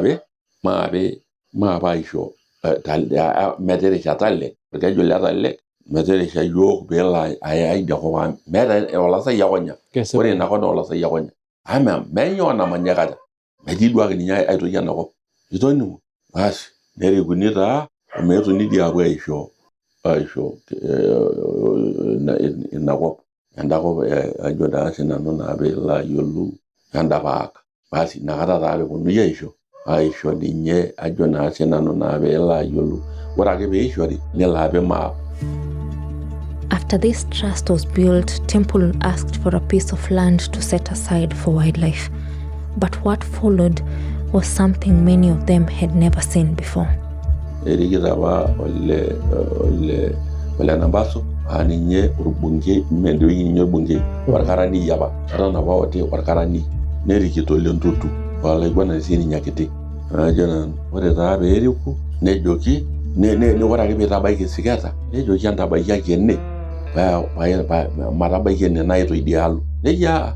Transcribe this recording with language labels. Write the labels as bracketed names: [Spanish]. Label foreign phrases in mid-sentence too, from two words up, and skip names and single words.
[Masai] maape aisho metirisha tale orkeju le tale metirisha yiok peelo aya idia kop ang meeta olasai akonya ore inakop naa olasai akonya ama menyoo namanya kata metii duake ninye aitoki enakop itoning'o basi nerikuni taa meetuni dii apuo aisho inakop endakop ajo taa sinanu naa piilo ayiolou endapaak basi inakata taa peponunui aisho ninye ajo naa sinanu naa piilo ayiolou ore ake peishori nelo apik maap. [English] After this trust was built, Temple asked for a piece of land to set aside for wildlife. But what followed was something many of them had never seen before. [Masai] Erikita apa ole Nambaso ninye orbungei mendoi ninye orbungei orkarani apa eton apa oti orkarani nerikito ole Ntutu olaiguanani sininye kiti ajo nanu ore taa peeriku nejoki ore ake piitabaiki siketa nejoki entabaiki ene matabaiki ene naito idialo nejia